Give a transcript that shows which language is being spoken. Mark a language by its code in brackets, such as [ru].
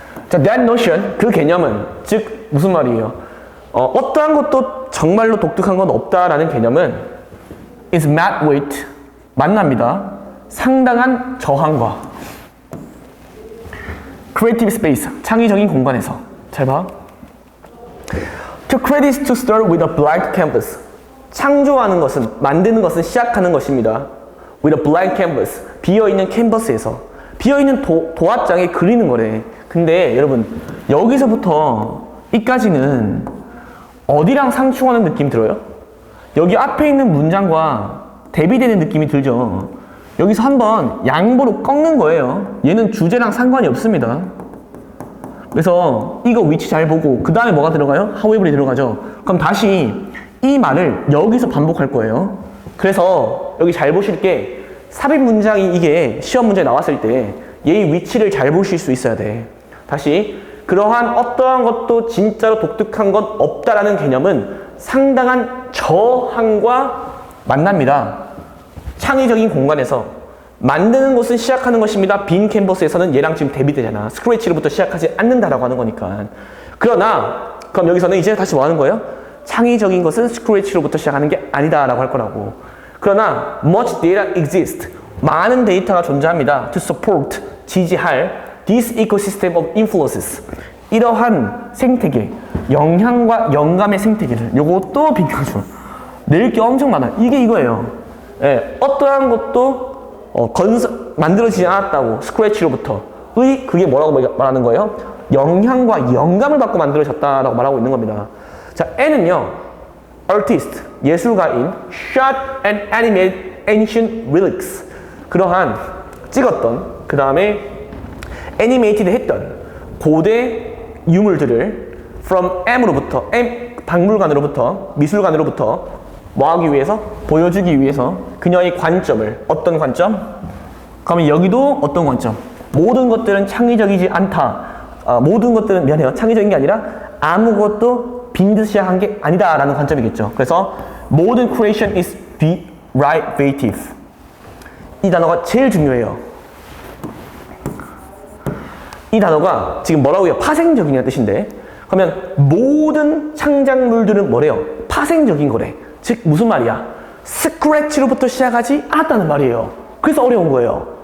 [ko] 자, that notion 그 개념은 즉 무슨 말이에요? 어떠한 것도 정말로 독특한 건 없다라는 개념은 is met with 만납니다. 상당한 저항과 creative space 창의적인 공간에서 잘 봐. [en] To create is to start with a blank canvas 창조하는 것은 만드는 것은 시작하는 것입니다. [ko] with a blank canvas 비어있는 캔버스에서 비어있는 도화장에 그리는 거래. 근데 여러분 여기서부터 이까지는 어디랑 상충하는 느낌 들어요? 여기 앞에 있는 문장과 대비되는 느낌이 들죠. 여기서 한번 양보로 꺾는 거예요. 얘는 주제랑 상관이 없습니다. 그래서 이거 위치 잘 보고 그 다음에 뭐가 들어가요? however이 들어가죠. 그럼 다시 이 말을 여기서 반복할 거예요. 그래서 여기 잘 보실 게 삽입 문장이 이게 시험 문제에 나왔을 때 얘의 위치를 잘 보실 수 있어야 돼. 다시 그러한 어떠한 것도 진짜로 독특한 건 없다라는 개념은 상당한 저항과 만납니다. 창의적인 공간에서 만드는 것은 시작하는 것입니다. 빈 캔버스에서는 얘랑 지금 대비되잖아. 스크래치로부터 시작하지 않는다라고 하는 거니까. 그러나 그럼 여기서는 이제 다시 뭐 하는 거예요? 창의적인 것은 스크래치로부터 시작하는 게 아니다라고 할 거라고. [en] 그러나 much data exists. [ko] 많은 데이터가 존재합니다. [en] to support 지지할 this ecosystem of influences. [ko] 이러한 생태계, 영향과 영감의 생태계를 요것도 비교해줘. 낼 게 엄청 많아. 이게 이거예요. 예, 어떠한 것도 만들어지지 않았다고 스크래치로부터의 그게 뭐라고 말하는 거예요? 영향과 영감을 받고 만들어졌다라고 말하고 있는 겁니다. [en] 자, N은요, artist, 예술가인 shot and animate ancient relics. [ko] 그러한 찍었던, 그 다음에 animated 했던 고대 유물들을 from M으로부터, 박물관으로부터, 미술관으로부터 뭐 하기 위해서? 보여주기 위해서 그녀의 관점을, 어떤 관점? 그러면 여기도 어떤 관점? 모든 것들은 창의적이지 않다. 모든 것들은 미안해요. 창의적인 게 아니라 아무것도 빈 듯이 시작한 게 아니다 라는 관점이겠죠. [en] 그래서 모든 creation is derivative. [ko] 이 단어가 제일 중요해요. 이 단어가 지금 뭐라고요? 파생적이냐는 뜻인데, 그러면 모든 창작물들은 뭐래요? 파생적인 거래. 즉 무슨 말이야? 스크래치로부터 시작하지 않았다는 말이에요. 그래서 어려운 거예요.